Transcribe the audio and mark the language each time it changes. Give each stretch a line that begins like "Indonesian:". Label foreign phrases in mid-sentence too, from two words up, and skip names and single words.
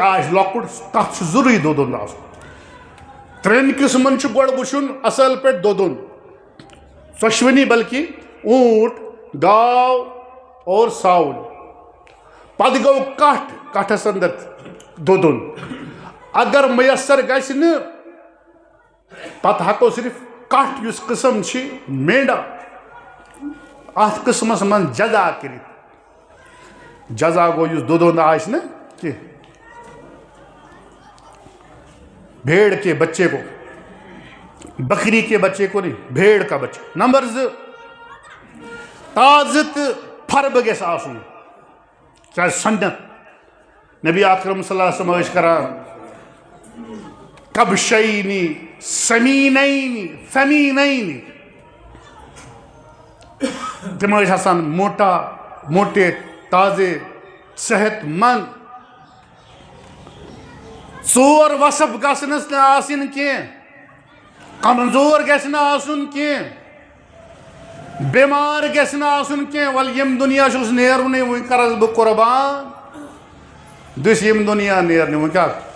Kashmiri: آسہِ لۄکُٹ تتھ چھُ ضروٗری دودن آسُن 3 قٕسمن چھُ گۄڈٕ وٕچھُن اصل پٲٹھۍ دودن ژۄشوٕنی بلکہِ اونٹ گاو اور ژھاوُل پتہٕ گوٚو کٹھ کٹھس اندر دودن اگر میسر گژھِ نہٕ پتہٕ ہٮ۪کو صرف کٹھ یُس قٕسم چھِ مینڈا اتھ قٕسمس منٛز جزا کٔرِتھ جزا گوٚو یُس دودن آسہِ نہٕ کینٛہہ
Urdu: بھیڑ کے بچے کو بکری کے بچے کو نہیں بھیڑ کا بچہ
Kashmiri: نمبر 2 تازٕ تہٕ فربہٕ گژھِ آسُن کیٛازِ سنت نبی اکرم صلی اللہ علیہ وسلم ٲسۍ کران
Arabic: کبشینی سمینینی فمینینی
Kashmiri: تم ٲسۍ آسان
Urdu: موٹے تازے صحت مند
Kashmiri: 4 وصف گژھنس نہٕ آسٕنۍ کینٛہہ کمزور گژھِ نہٕ آسُن کینٛہہ بٮ۪مار گژھِ نہٕ آسُن کینٛہہ وَلہٕ ییٚمہِ دُنیا چھُس نیرُنٕے وۄنۍ کرس بہٕ قۄربان دٔسۍ ییٚمہِ دُنیا نیرنہِ وۄنۍ کیٛاہ